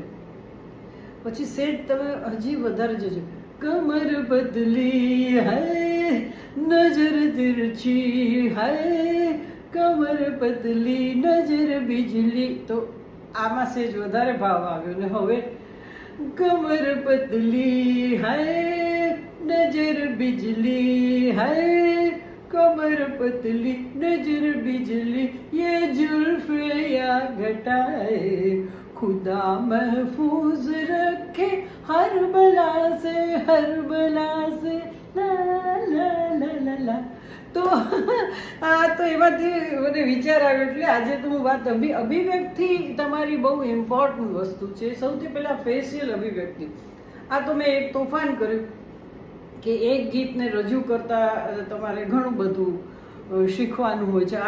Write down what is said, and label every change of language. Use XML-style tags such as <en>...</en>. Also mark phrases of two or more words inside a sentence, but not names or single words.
<gu>પછી સેટ તમે હજી વધારે જજો,</gu> <hi>कमर पतली है नजर तिरछी है, कमर पतली नजर बिजली,</hi> <gu>તો આમાં સેજ વધારે ભાવ આવ્યો. ને હવે</gu> <hi>कमर पतली है नजर बिजली है, कमर पतली नजर बिजली, ये जुल्फे या घटाए, खुदा महफूज रखे हर बला से, हर बला से, ला ला ला ला ला.</hi> <gu>તો આ તો એમાંથી મને વિચાર આવ્યો, એટલે આજે તો હું વાત અભિવ્યક્તિ તમારી બહુ ઇમ્પોર્ટન્ટ વસ્તુ છે. સૌથી પહેલાં ફેશિયલ અભિવ્યક્તિ. આ તો મેં એક તોફાન કર્યું કે એક ગીતને રજૂ કરતા તમારે ઘણું બધું શીખવાનું હોય છે.</gu>